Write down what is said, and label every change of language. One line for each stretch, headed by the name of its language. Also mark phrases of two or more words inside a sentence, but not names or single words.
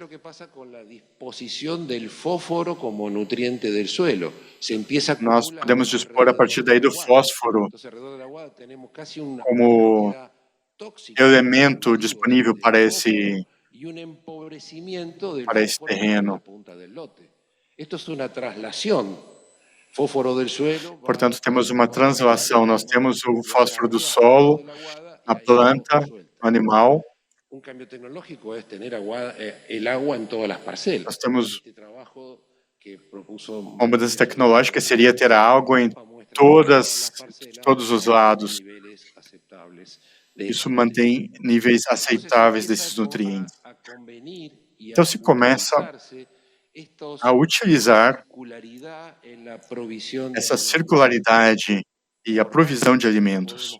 Portuguese: Nós podemos dispor a partir daí do fósforo como elemento disponível para esse terreno. Portanto, temos uma translação. Nós temos o fósforo do solo, na planta, no animal,
Spanish: un cambio tecnológico es tener el agua en todas las parcelas.
Portuguese: Nós temos
Spanish: Este trabajo que propuso
Portuguese: uma mudança tecnológica seria ter água em todos os lados. Isso mantém níveis aceitáveis desses nutrientes. Então, se começa a utilizar essa circularidade e a provisão de alimentos.